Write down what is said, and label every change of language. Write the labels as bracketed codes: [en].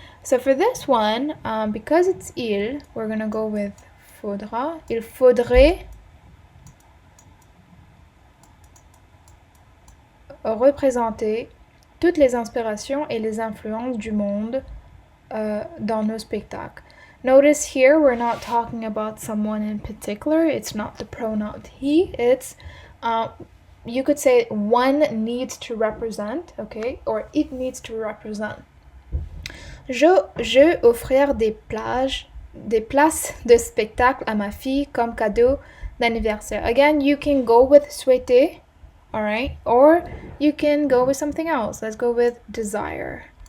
[en] So for this one, because it's il, we're gonna go with faudra. [fr] Il faudrait représenter toutes les inspirations et les influences du monde dans nos spectacles. [en] Notice here we're not talking about someone in particular. It's not the pronoun he. It's you could say one needs to represent, okay, or it needs to represent. [fr] Je offrir des places de spectacle à ma fille comme cadeau d'anniversaire. [en] Again, you can go with souhaiter, all right, or you can go with something else. Let's go with desire.